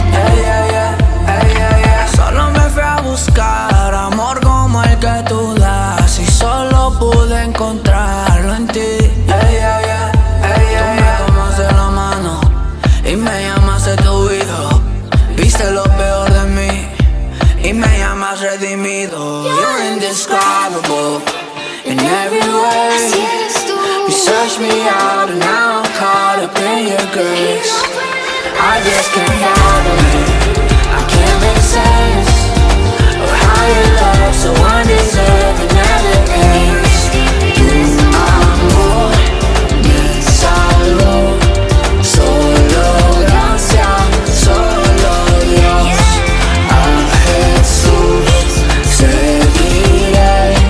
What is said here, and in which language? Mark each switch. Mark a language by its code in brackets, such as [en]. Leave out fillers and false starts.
[es] Ey, ey, ey, ey, ey. Solo me fui a buscar amor como el que tú das y solo pude encontrarlo en ti. Ey, ey, ey, ey, ey. Tú me tomas de la mano y me llamas de tu hijo. Viste lo peor de mí y me llamas redimido. [en] You're indescribable in every way. [es] Así eres tú. [en] You search me out and now I'm caught up in your grace. I just can't fathom it. I can't make sense of how your love so undeserved never ends. [es] Tu amor me salvó. Solo gracia, solo Dios. A Jesús seguiré.